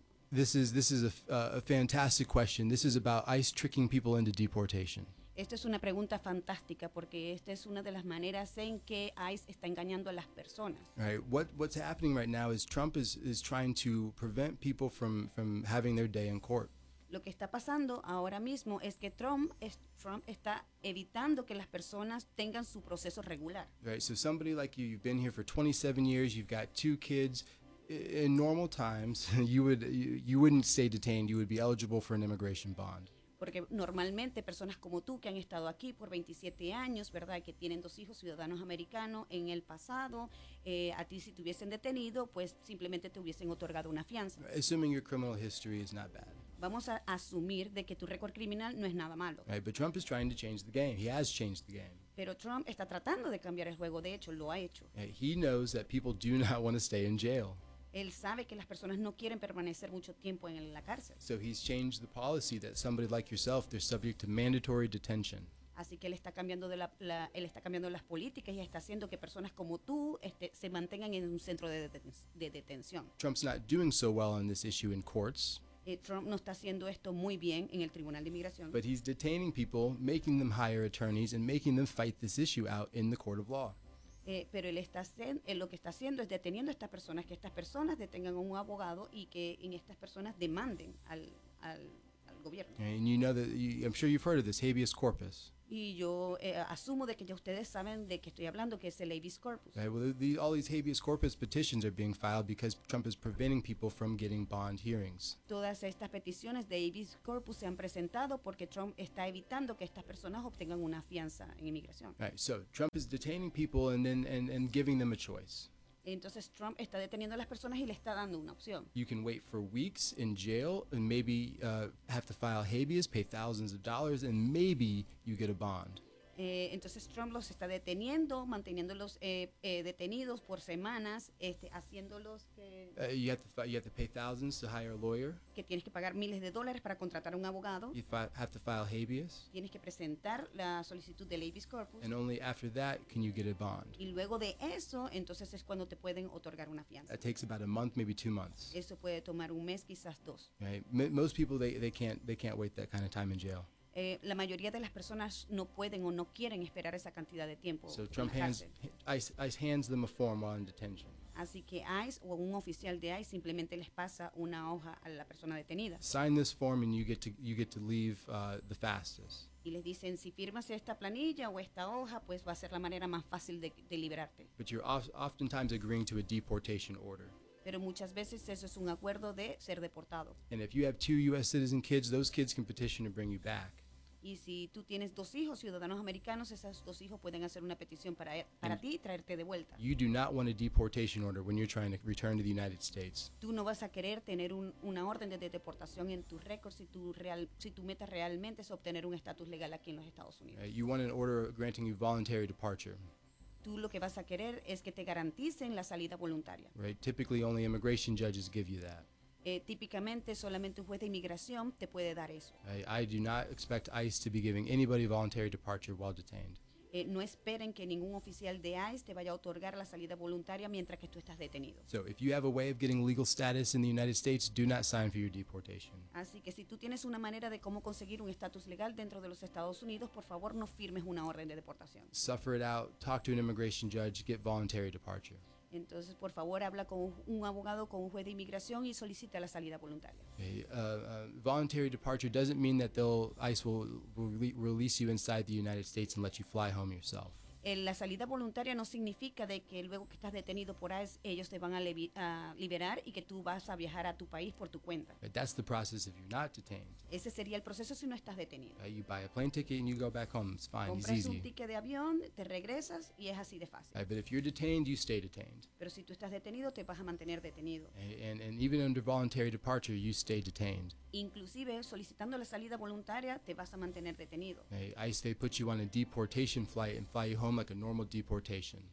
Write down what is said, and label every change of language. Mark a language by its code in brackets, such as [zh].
[en] This is a fantastic question. This is about ICE tricking people into deportation. [es] Esta es una pregunta fantástica porque esta es una de las maneras en que ICE está engañando a las personas. [en] Right. What's happening right now is Trump is trying to prevent people from having their day in court. [es] Lo que está pasando ahora mismo es que Trump está evitando que las personas tengan su proceso regular. [en] Right, so somebody like you, you've been here for 27 years, you've got two kids. In normal times, you wouldn't stay detained. You would be eligible for an immigration bond. [es] Porque normalmente personas como tú que han estado aquí por 27 años, ¿verdad? Que tienen dos hijos ciudadanos americanos en el pasado, a ti si te hubiesen detenido, pues simplemente te hubiesen otorgado una fianza. [en] Assuming your criminal history is not bad. [es] Vamos a asumir de que tu récord criminal no es nada malo. [en] Right, but Trump is trying to change the game. He has changed the game. [es] Pero Trump está tratando de cambiar el juego. De hecho, lo ha hecho. [en] He knows that people do not want to stay in jail. [es] Él sabe que las personas no quieren permanecer mucho tiempo en la cárcel. [en] So he's changed the policy that somebody like yourself, they're subject to mandatory detention. [es] Así que él está cambiando las políticas y está haciendo que personas como tú se mantengan en un centro de detención. [en] Trump's not doing so well on this issue in courts. [es] Trump no está haciendo esto muy bien en el Tribunal de Inmigración. [en] But he's detaining people, making them hire attorneys, and making them fight this issue out in the court of law. [es] Pero lo que está haciendo es deteniendo a estas personas, que estas personas detengan a un abogado y que en estas personas demanden al gobierno. [en] And you know that I'm sure you've heard of this habeas corpus. [es] Y yo asumo de que ya ustedes saben de qué estoy hablando, que es el habeas corpus. [en] Right, well, all these habeas corpus petitions are being filed because Trump is preventing people from getting bond hearings. [es] Todas estas peticiones de habeas corpus se han presentado porque Trump está evitando que estas personas obtengan una fianza en inmigración. [en] Right, so Trump is detaining people and giving them a choice. [es] Entonces Trump está deteniendo a las personas y le está dando una opción. [en] You can wait for weeks in jail and maybe have to file habeas, pay thousands of dollars, and maybe you get a bond. [es] Entonces Trump los está deteniendo, manteniéndolos detenidos por semanas, haciéndolos que... [en] You have to pay thousands to hire a lawyer. [es] Que tienes que pagar miles de dólares para contratar a un abogado. [en] You have to file habeas. [es] Tienes que presentar la solicitud del habeas corpus. [en] And only after that can you get a bond. [es] Y luego de eso, entonces es cuando te pueden otorgar una fianza. [en] That takes about a month, maybe 2 months. [es] Eso puede tomar un mes, quizás dos. [en] Right? Most people, they can't wait that kind of time in jail. [es] La mayoría de las personas no pueden o no quieren esperar esa cantidad de tiempo. [en] So Trump ICE hands them a form while in detention. [es] Así que ICE o un oficial de ICE simplemente les pasa una hoja a la persona detenida. [en] Sign this form and you get to leave the fastest. [es] Y les dicen, si firmas esta planilla o esta hoja, pues va a ser la manera más fácil de liberarte. [en] But you're oftentimes agreeing to a deportation order. [es] Pero muchas veces eso es un acuerdo de ser deportado. [en] And if you have two U.S. citizen kids, those kids can petition to bring you back. [es] Y si tú tienes dos hijos ciudadanos americanos, esos dos hijos pueden hacer una petición para ti y traerte de vuelta. [en] You do not want a deportation order when you're trying to return to the United States. [es] Tú no vas a querer tener una orden de deportación en tu récord si tu meta realmente es obtener un estatus legal aquí en los Estados Unidos. [en] You want an order granting you voluntary departure. [es] Tú lo que vas a querer es que te garanticen la salida voluntaria. [en] Right. Typically only immigration judges give you that. [es] Típicamente solamente un juez de inmigración te puede dar eso. [en] I do not expect ICE to be giving anybody voluntary departure while detained. [es] No esperen que ningún oficial de ICE te vaya a otorgar la salida voluntaria mientras que tú estás detenido. [en] So if you have a way of getting legal status in the United States, do not sign for your deportation. [es] Así que si tú tienes una manera de cómo conseguir un estatus legal dentro de los Estados Unidos, por favor no firmes una orden de deportación. [en] Suffer it out, talk to an immigration judge, get voluntary departure. [es] Entonces, por favor, habla con un abogado, con un juez de inmigración y solicita la salida voluntaria. [en] Voluntary departure doesn't mean that ICE will release you inside the United States and let you fly home yourself. [es] La salida voluntaria no significa de que luego que estás detenido por ICE, ellos te van a liberar y que tú vas a viajar a tu país por tu cuenta. [en] But that's the process if you're not detained. [es] Ese sería el proceso si no estás detenido. [en] You buy a plane ticket and you go back home. It's fine. It's easy. [es] Compras un ticket de avión, te regresas y es así de fácil. [en] But if you're detained, you stay detained. [es] Pero si tú estás detenido, te vas a mantener detenido. [en] And even under voluntary departure, you stay detained. [es] Inclusive solicitando la salida voluntaria, te vas a mantener detenido. [en] ICE, they put you on a deportation flight and fly you home like a normal deportation.